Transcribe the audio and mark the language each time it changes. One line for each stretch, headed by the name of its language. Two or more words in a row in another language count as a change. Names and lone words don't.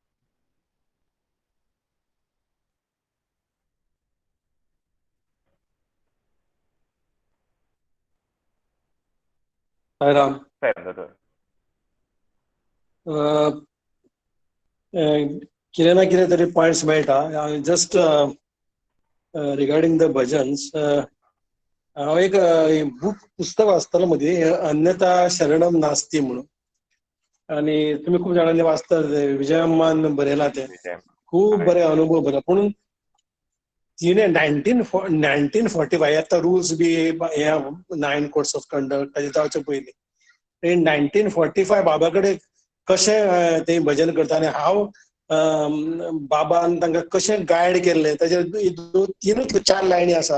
Konkani: साईराम. दोतोर. कितें ना कितें तरी पॉयंट्स मेळटा.
English: just regarding the bhajans
Konkani: हांव एक पुस्तक वाचतालो मदीं,
Sanskrit: अन्यथा शरणम नास्ती म्हणून.
Konkani: आनी तुमी खूब जाणांनी वाचता, विजयम्मान बरयलां तें. खूब बरे अनुभव बरे. पूण तिणें 1945 आतां रुल्स बी ह्या 9
English: codes of conduct
Konkani: ताचे जावचे पयलीं 1945 बाबा कडेन कशें तें भजन करता आनी हांव बाबान तांकां कशें गायड केल्लें ताचे 3-4 लायनी आसा.